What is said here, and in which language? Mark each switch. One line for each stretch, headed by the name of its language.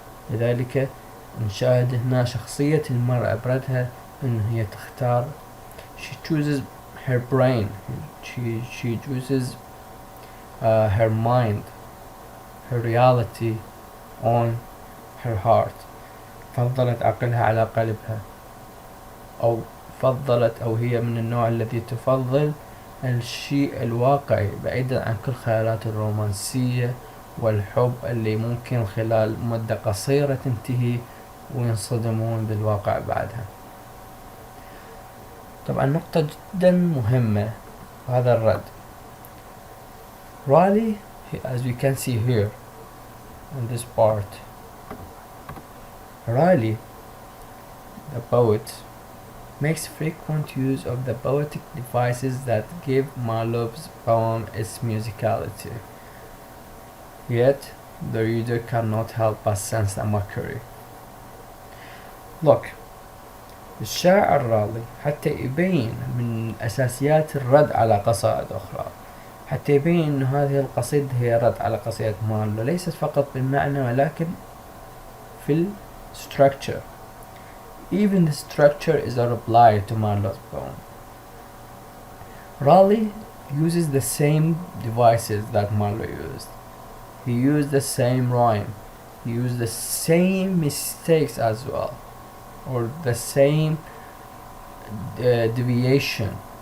Arabic: لذلك نشاهد هنا شخصية المرأة بردها أنه هي تختار،
English: she chooses her brain, she chooses her mind, her reality on her heart.
Arabic: فضلت عقلها على قلبها، أو هي من النوع الذي تفضل الشيء الواقعي بعيدا عن كل خيالات الرومانسية والحب اللي ممكن خلال مدة قصيرة تنتهي وينصدمون بالواقع بعدها. طبعا نقطة جدا مهمة هذا الرد.
English: Raleigh, as we can see here in this part, Raleigh, the poet, makes frequent use of the poetic devices that give Marlowe's poem its musicality. Yet the reader cannot help but sense the mockery.
Arabic: Look, الشاعر رالي حتى يبين من أساسيات الرد على قصائد أخرى، حتى يبين أن هذه القصيدة هي رد على قصيدة مارلو، ليست فقط بالمعنى ولكن في الستركتشر.
English: Even the structure is a reply to Marlowe's poem. Raleigh uses the same devices that Marlowe used. He used the same rhyme. He used the same mistakes as well, or the same deviation.